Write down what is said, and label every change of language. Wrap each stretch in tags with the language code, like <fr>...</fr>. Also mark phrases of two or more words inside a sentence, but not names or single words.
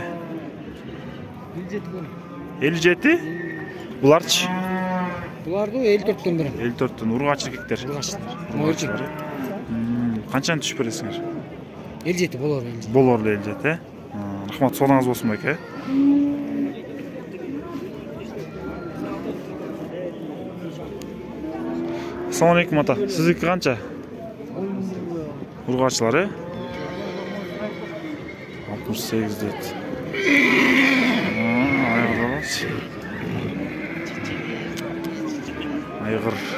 <ky>57. 57? Буларчы? Буларды 54'төн бери. 54'tөн ургач эркектер. Мөрчүк. Канчаны түшүп бересиңер? 57 болор. Болорлу 57, Рахмат, сонуңуз болсун байке.</ky> <uz>Assalomu alaykum ata. Sizniki qancha? Urg'ochlar, 68 deydi. Ayg'ir. Ayg'ir.</uz>